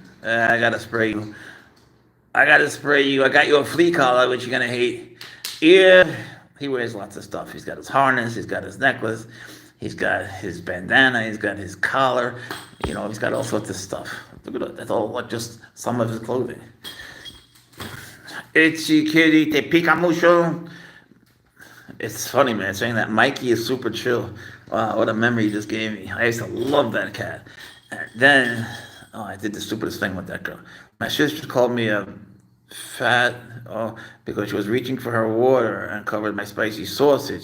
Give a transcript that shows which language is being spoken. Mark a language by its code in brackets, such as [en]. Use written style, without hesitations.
[en] I gotta spray you. I got you a flea collar, which you're gonna hate. Yeah, he wears lots of stuff. He's got his harness, he's got his necklace, he's got his bandana, he's got his collar. He's got all sorts of stuff. Look at that. That's all just some of his clothing. Itchy kitty, [es] te pica mucho. [en] It's funny, man, saying that Mikey is super chill. Wow, what a memory you just gave me. I used to love that cat. And then, I did the stupidest thing with that girl. My sister called me a fat, because she was reaching for her water and covered my spicy sausage.